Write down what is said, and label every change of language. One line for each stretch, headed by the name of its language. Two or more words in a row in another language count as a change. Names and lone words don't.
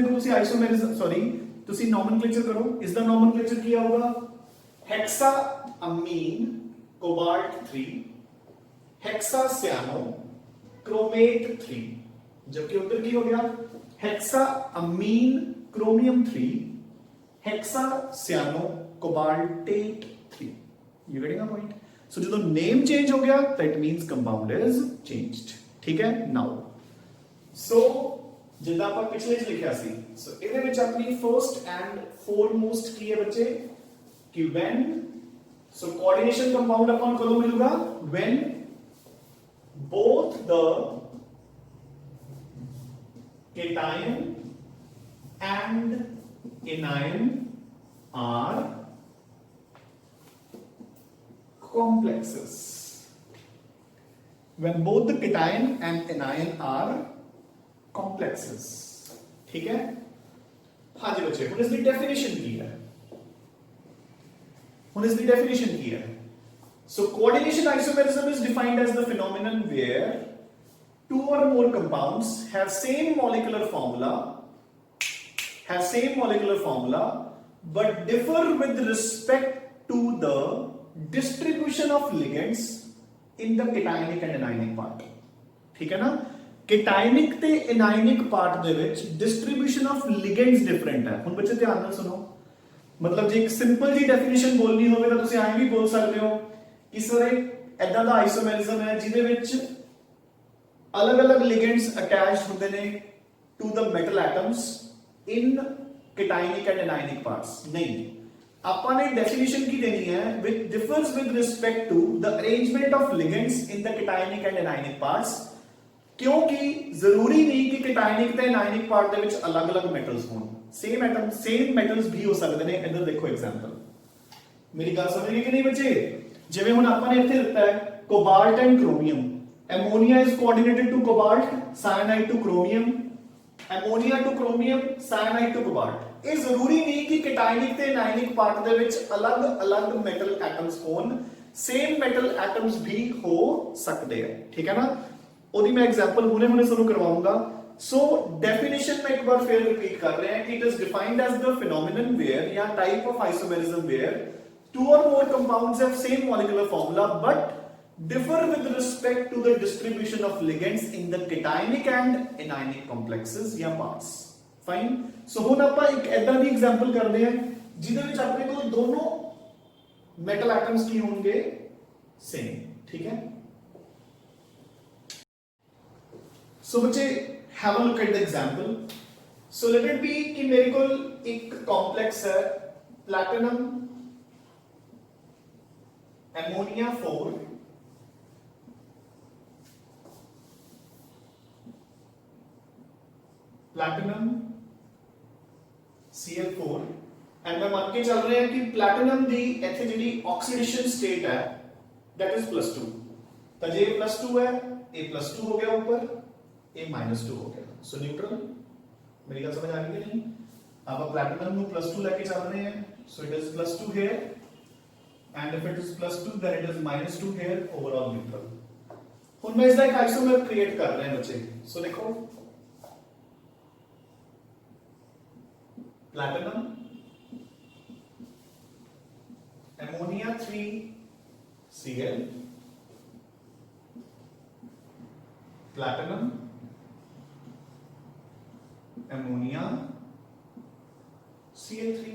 Hindi: देखो तुसी आइसोमेरिज्म सॉरी तुसी नोमेनक्लेचर करो, इसदा नोमेनक्लेचर क्या होगा, हेक्सा अमीन कोबाल्ट 3, हेक्सा सियानो क्रोमेट 3, जबकि उधर की हो गया हेक्सा अमीन क्रोमियम 3, हेक्सा सियानो कोबाल्टेट 3.
English: You getting a point.
Hindi: सो जो
English: name change
Hindi: हो गया
English: that means compound is changed.
Punjabi: ਠੀਕ ਹੈ,
English: now so
Punjabi: जिदा ਆਪਾਂ ਪਿਛਲੇ ਚ ਲਿਖਿਆ ਸੀ, ਸੋ ਇਹਦੇ ਵਿੱਚ ਆਪਣੀ
English: first and foremost
Punjabi: ਕੀ ਹੈ ਬੱਚੇ ਕਿ
English: when, so coordination compound
Punjabi: ਆਪਾਂ ਨੂੰ ਕਦੋਂ ਮਿਲੂਗਾ,
English: when both the cation and anion are complexes. When both the cation and anion are complexes.
Hindi: ठीक है, हाँ जी बच्चे, हुन इसकी डेफिनेशन की है, हुन इसकी डेफिनेशन की है.
English: So coordination isomerism is defined as the phenomenon where two or more compounds have same molecular formula but differ with respect to the distribution of ligands in the cationic and anionic part.
Hindi: ठीक है ना,
Punjabi: cationic ਤੇ
English: anionic part
Punjabi: ਦੇ ਵਿੱਚ
English: distribution of ligands
Punjabi: different ਹੈ. ਹੁਣ ਬੱਚੇ ਧਿਆਨ ਨਾਲ ਸੁਣੋ, ਮਤਲਬ ਜੇ ਇੱਕ ਸਿੰਪਲ ਜੀ ਡੈਫੀਨੇਸ਼ਨ ਬੋਲਣੀ ਹੋਵੇ ਤਾਂ ਤੁਸੀਂ ਐਂ ਵੀ ਬੋਲ ਸਕਦੇ ਹੋ ਕਿ ਸਰ ਇਦਾਂ ਦਾ ਆਈਸੋਮੈਰਿਜ਼ਮ ਹੈ ਜਿਹਦੇ ਵਿੱਚ ਅਲੱਗ-ਅਲੱਗ
English: ligands attached
Punjabi: ਹੁੰਦੇ ਨੇ
English: to the metal atoms in cationic and anionic parts.
Punjabi: ਨਹੀਂ, ਆਪਾਂ ਨੇ ਡੈਫੀਨੇਸ਼ਨ ਕੀ ਦੇਣੀ ਹੈ,
English: which differs with respect to the arrangement of ligands in the cationic and anionic parts,
Hindi: क्योंकि जरूरी नहीं कि
Punjabi: cationic ਤੇ
English: anionic part
Punjabi: ਦੇ ਵਿੱਚ ਅਲੱਗ-ਅਲੱਗ ਮੈਟਲਸ ਹੋਣ,
English: same atom same metals
Punjabi: ਵੀ ਹੋ ਸਕਦੇ ਨੇ. ਇੱਧਰ ਦੇਖੋ ਐਗਜ਼ਾਮਪਲ, ਮੇਰੀ ਗੱਲ ਸਮਝ ਗਏ ਕਿ ਨਹੀਂ ਬੱਚੇ. ਜਿਵੇਂ ਹੁਣ ਆਪਾਂ ਨੇ ਇੱਥੇ ਦਿੱਤਾ ਹੈ ਕੋਬਾल्ट ਐਂਡ क्रोमियम,
English: ammonia is coordinated to cobalt, cyanide to chromium, ammonia to chromium, cyanide to cobalt.
Punjabi: ਇਹ ਜ਼ਰੂਰੀ ਨਹੀਂ ਕਿ cationic ਤੇ
English: anionic part
Punjabi: ਦੇ ਵਿੱਚ ਅਲੱਗ-ਅਲੱਗ
English: metal atoms
Punjabi: ਹੋਣ,
English: same metal atoms
Punjabi: ਵੀ ਹੋ ਸਕਦੇ ਆ. ਠੀਕ ਹੈ ਨਾ, ਉਹਦੀ ਮੈਂ ਐਗਜ਼ਾਮਪਲ ਹੁਣੇ ਤੁਹਾਨੂੰ ਕਰਵਾਉਂਗਾ. ਸੋ ਡੈਫੀਨੇਸ਼ਨ ਮੈਂ ਇੱਕ ਵਾਰ ਫਿਰ ਰਿਪੀਟ ਕਰ ਰਿਹਾ ਹਾਂ ਕਿ
English: it is defined as the phenomenon where
Punjabi: ਜਾਂ
English: type of isomerism where two or more compounds have same molecular formula but differ with respect to the distribution of ligands in the cationic and anionic complexes
Punjabi: ਜਾਂ
English: parts. Fine.
Punjabi: So ਹੁਣ ਆਪਾਂ ਇੱਕ ਐਦਾਂ ਦੀ ਐਗਜ਼ਾਮਪਲ ਕਰਦੇ ਹਾਂ ਜਿਹਦੇ ਵਿੱਚ ਆਪਣੇ ਕੋਲ ਦੋਨੋਂ
English: metal atoms
Punjabi: ਕੀ ਹੋਣਗੇ, ਸੇਮ. ਠੀਕ ਹੈ,
English: so बच्चे have a look at the example. So let it be
Hindi: कि मेरे को एक कॉम्प्लेक्स है platinum ammonia 4 platinum Cl4 एंड मैं मान के चल रहे हैं कि platinum
Punjabi: ਦੀ ਇੱਥੇ ਜਿਹੜੀ
English: oxidation state
Hindi: है
English: that is +2.
Hindi: तो जे +2 है, a +2 हो गया ऊपर, a -2 हो गया, सो न्यूट्रल. मेरी बात समझ आ रही है नहीं? अब प्लैटिनम ਨੂੰ +2 लेके चल रहे हैं,
English: so it is
Hindi: +2 here and if it is +2 then it is -2 here, overall neutral. ਹੁਣ मैं इसका एक
English: isomer create
Hindi: कर रहे हैं बच्चे। सो देखो प्लैटिनम अमोनिया 3Cl प्लैटिनम अमोनिया Cl3।